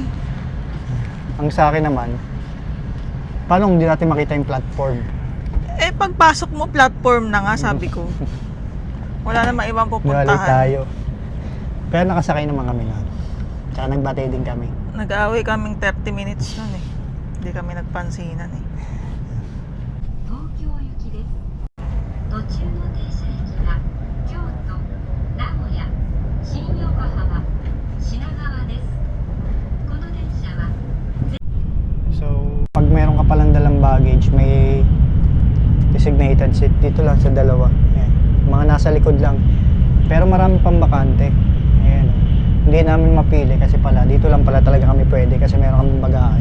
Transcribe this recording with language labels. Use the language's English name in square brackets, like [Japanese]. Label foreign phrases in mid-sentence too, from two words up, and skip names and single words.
[Filipino] Ang sa akin naman, paano kung hindi natin makita yung platform? Pagpasok mo platform na nga sabi ko. Wala namang ibang Balik pupuntahan. tayo. Pero nakasakay naman kami na. Tsaka nagbate din kami. Nag-aaway kaming 30 minutes nun eh. Hindi kami nagpansinan eh. [Japanese] 東京行きです。途中の停車駅が京都、名古屋、新横浜、品川です。この電車は [Filipino] So, pag meron ka palang dalang baggage, may [English] designated seat [Filipino] dito lang sa dalawa. Ayan. Mga nasa likod lang. Pero marami pang bakante. Ayan. Hindi namin mapili kasi pala, dito lang pala talaga kami pwede kasi meron kaming bagahe.